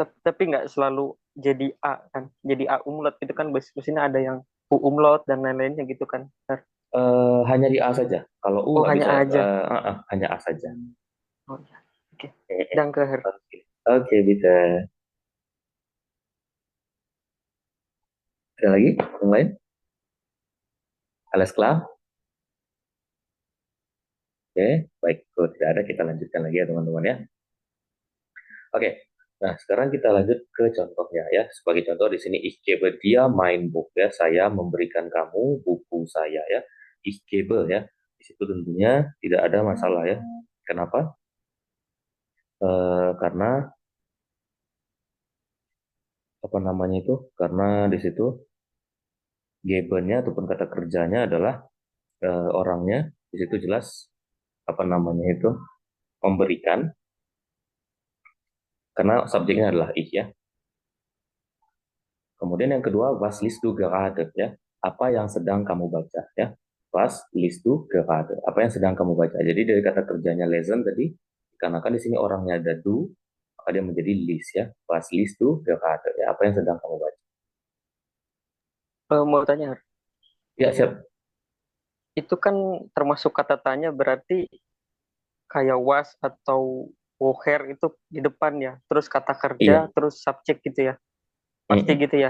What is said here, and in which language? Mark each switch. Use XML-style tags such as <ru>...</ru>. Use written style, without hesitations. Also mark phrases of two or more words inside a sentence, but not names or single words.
<id>Tapi nggak selalu jadi A kan, jadi A umlaut itu kan biasanya ada yang U umlaut dan lain-lainnya gitu kan. Hanya di A saja. Kalau U nggak hanya bisa, A aja. hanya A saja. Oh ya, oke.</id> <de>Danke, Herr.</de> <id>Oke, bisa. Ada lagi yang lain?</id> <de>Alles klar?</de> <id>Oke, baik. Kalau tidak ada, kita lanjutkan lagi ya teman-teman ya. Oke, nah sekarang kita lanjut ke contohnya ya. Sebagai contoh di sini,</id> <de>ich gebe dir mein Buch ya.</de> <id>Saya memberikan kamu buku saya ya.</id> <de>Ich gebe ya.</de> <id>Di situ tentunya tidak ada masalah ya. Kenapa? Karena apa namanya itu? Karena di situ geben-nya ataupun kata kerjanya adalah orangnya. Di situ jelas apa namanya itu? Memberikan. Karena subjeknya adalah ich ya. Kemudian yang kedua,</id> <de>was liest du gerade ya.</de> <id>Apa yang sedang kamu baca ya.</id> <de>Was liest du gerade?</de> <id>Apa yang sedang kamu baca? Jadi dari kata kerjanya lesen tadi, dikarenakan di sini orangnya ada du, maka dia menjadi list ya.</id> <de>Was liest du gerade ya.</de> <id>Apa yang sedang kamu baca? Mau tanya, Herr. Ya, siap. Itu kan termasuk kata tanya, berarti kayak was atau woher itu di depan ya. Terus kata kerja, Iya. terus subjek gitu ya. Pasti gitu ya?</id>